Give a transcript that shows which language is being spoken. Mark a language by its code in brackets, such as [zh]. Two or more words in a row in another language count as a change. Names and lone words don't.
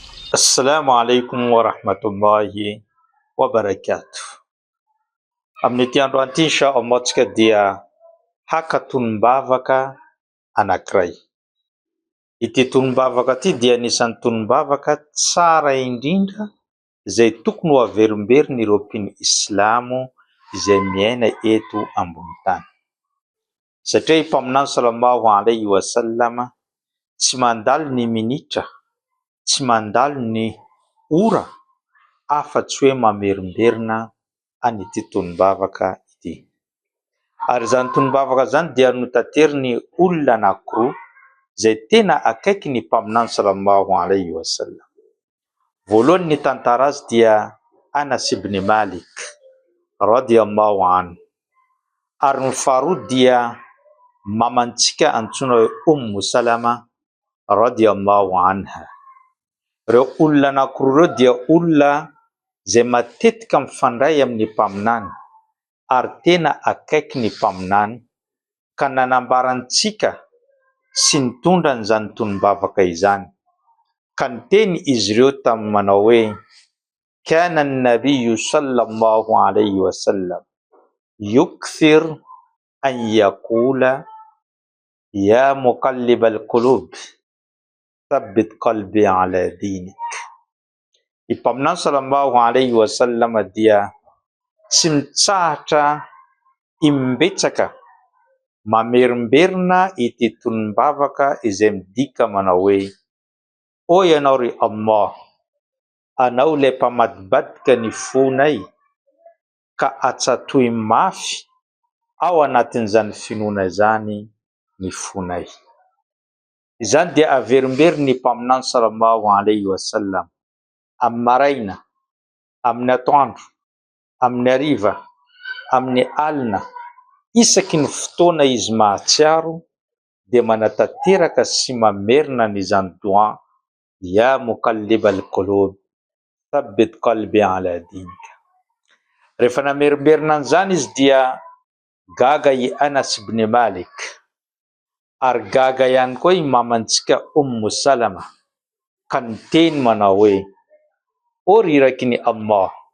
[ar] السلام عليكم ورحمة الله وبركاته. [mg] Amin'ity andro ity inshallah tsika dia haka tonom-bavaka anankiray. Ity tonom-bavaka ity dia anisan'ny tonom-bavaka tsara indrindra izay tokony ho averimberin'ireo mpino Islamo izay miaina eto ambony tany. Satria i mpaminany [ar] صلى الله عليه وسلم [mg] tsy mandalo ny minitra, tsy mandalo ny ora afa-tsy hoe mamerimberina an'ity tonom-bavaka ity. Ary izany tonom-bavaka zany dia notanteriny olona anankiroa izay tena akaiky ny mpaminany [ar] صلى الله عليه وسلم. [mg] Voalohany ny tantara azy dia Anas ibn Malik [ar] رضي الله عنه, [mg] ary ny faharoa dia mamantsika antsoina hoe Ummu Salama [ar] رضي الله عنها. [mg] Ireo olona anankiroa ireo dia olona izay matetika mifandray amin'ny mpaminany ary tena akaiky ny mpaminany, ka nanambarantsika sy nitondra an'izany tonom-bavaka izany. Ka niteny izy ireo tamin'ny manao hoe: [ar] كان النبي صلى الله عليه وسلم يكثر أن يقول يا مقلب القلوب ثبت قلبي على دينك. [mg] I mpaminany [ar] صلى الله عليه وسلم [mg] dia tsy mitsahatra imbetsaka mamerimberina ity tonom-bavaka izay midika manao hoe: o ianao ry Allah, anao ilay mpamadibadika ny fonay ka atsatoy mafy ao anatin'izany finoana izany ny fonay. Izany dia averimberin'ny mpaminany [ar] صلى الله عليه وسلم [mg] amin'ny maraina, amin'ny atoandro, amin'ny hariva, amin'ny alina, isaky ny fotoana izy mahatsiaro dia manatanteraka sy mamerina n'izany dua: [ar] يا مقلب القلوب ثبت قلبي على دينك. [mg] Rehefa namerimberina an'izany izy dia gaga i Anas ibn Malik, ary gaga ihany koa i mamantsika Ummu Salama, ka niteny manao hoe: o riraky ny Allah,